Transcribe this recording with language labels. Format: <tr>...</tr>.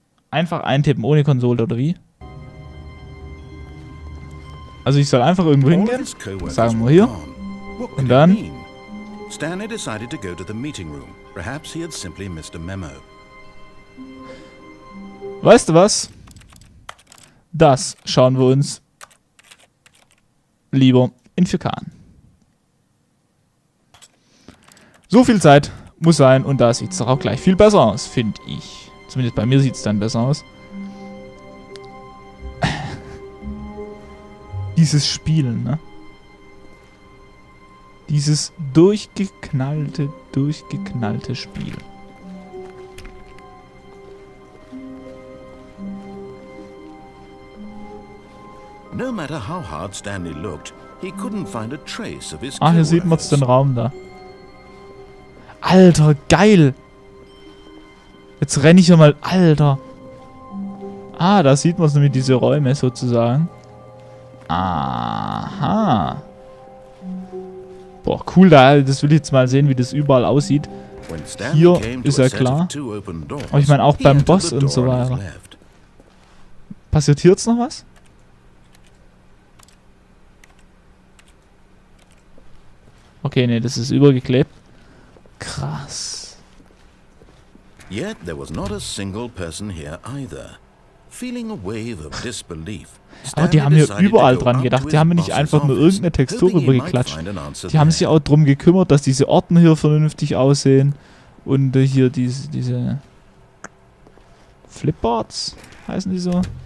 <de>Einfach eintippen, ohne Konsole oder wie? Also ich soll einfach irgendwo hingehen, sagen wir hier, und dann...</de> <en>Stanley decided to go to the meeting room. Perhaps he had simply missed a memo.</en> <de>Weißt du was? Das schauen wir uns lieber in 4K an. So viel Zeit muss sein und da sieht es doch auch gleich viel besser aus, finde ich. Zumindest bei mir sieht es dann besser aus. Dieses Spielen, ne? Dieses durchgeknallte Spiel.</de> <en>No matter how hard Stanley looked, he couldn't find a trace of his</en> <de>Ah, hier sieht man jetzt den Raum da. Alter, geil! Jetzt renne ich hier mal, Alter! Ah, da sieht man nämlich diese Räume sozusagen. Aha! Boah, cool, das will ich jetzt mal sehen, wie das überall aussieht. Hier ist ja klar. Aber ich meine auch beim Boss und so weiter. Passiert hier jetzt noch was? Okay, nee, das ist übergeklebt. Krass.</de> <en>Yet there was not a single person here either. Feeling a wave of disbelief.</en> <de>Aber die haben hier überall dran gedacht. Die haben nicht einfach nur irgendeine Textur rübergeklatscht. Die haben sich auch drum gekümmert, dass diese Ordner hier vernünftig aussehen. Und hier diese Flipboards, heißen die so?</de>